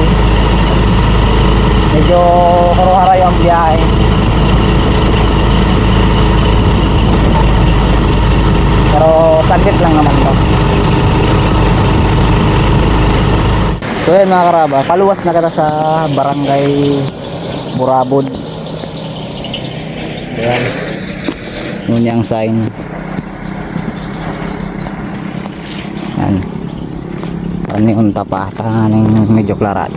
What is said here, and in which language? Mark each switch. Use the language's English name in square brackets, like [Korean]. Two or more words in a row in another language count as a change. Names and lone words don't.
[Bikol] Medyo karuharay ang biyahe, pero [Filipino] saglit lang naman to. [Bikol] So ayan mga karabas, paluwas na kita sa Barangay Burabod. [Filipino] Ayan, yun yung sign. [Bikol] Yan, parang unta pa tangang medyo klarado.